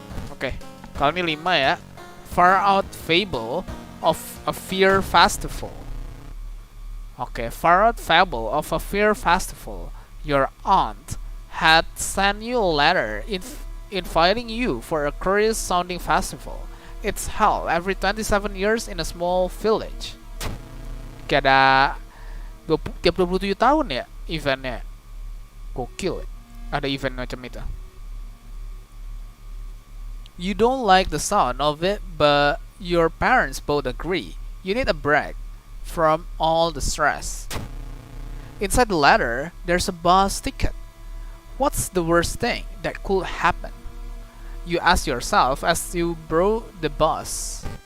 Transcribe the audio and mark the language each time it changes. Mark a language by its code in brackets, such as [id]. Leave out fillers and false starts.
[id] Oke, kali ini 5 ya. Far Out Fable of a Fear Festival. Oke, Far Out Fable of a Fear Festival. [en] Your aunt had sent you a letter inviting you for a curious sounding festival. It's held every 27 years in a small village. [id] Kayak ada tiap 27 tahun ya eventnya. Gokil ya. Ada event macam itu. [en] You don't like the sound of it, but your parents both agree. You need a break from all the stress. Inside the letter, there's a bus ticket. What's the worst thing that could happen? You ask yourself as you board the bus.